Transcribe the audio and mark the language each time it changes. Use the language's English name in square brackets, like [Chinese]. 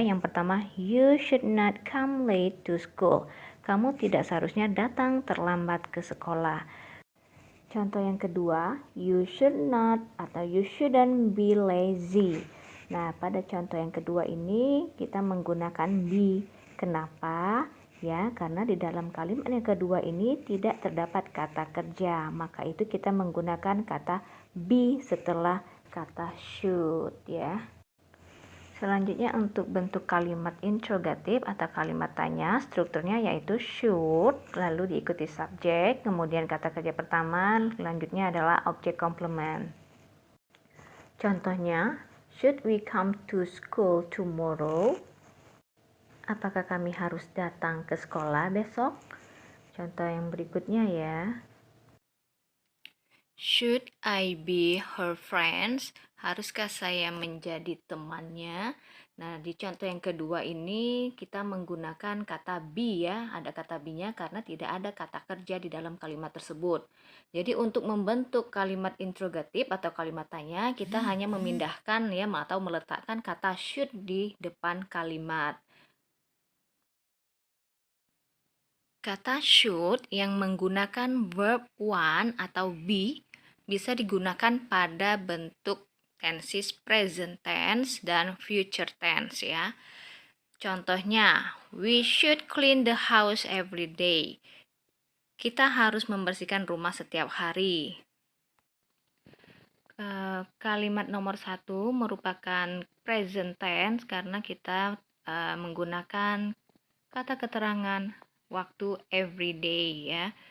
[Indonesian] Yang pertama, [English] you should not come late to school. [Indonesian] Kamu tidak seharusnya datang terlambat ke sekolah. Contoh yang kedua, [English] you should not [Indonesian] atau [English] you shouldn't be lazy. [Indonesian] Nah, pada contoh yang kedua ini kita menggunakan be. Kenapa? Ya, karena di dalam kalimat yang kedua ini tidak terdapat kata kerja. Maka itu kita menggunakan kata be setelah kata should ya. Selanjutnya untuk bentuk kalimat interrogatif atau kalimat tanya, strukturnya yaitu should, lalu diikuti subjek, kemudian kata kerja pertama, selanjutnya adalah objek komplement. Contohnya, [English] should we come to school tomorrow? [Indonesian] Apakah kami harus datang ke sekolah besok? Contoh yang berikutnya ya. [English] Should I be her friends? [Indonesian] Haruskah saya menjadi temannya? Nah, di contoh yang kedua ini kita menggunakan kata be ya. Ada kata be-nya karena tidak ada kata kerja di dalam kalimat tersebut. Jadi untuk membentuk kalimat interrogatif atau kalimat tanya, kita hanya memindahkan ya atau meletakkan kata should di depan kalimat. Kata should yang menggunakan verb one atau be bisa digunakan pada bentuk tenses present tense dan future tense ya. Contohnya, [English] we should clean the house every day. [Indonesian] Kita harus membersihkan rumah setiap hari. Kalimat nomor 1 merupakan present tense karena kita menggunakan kata keterangan waktu every day ya.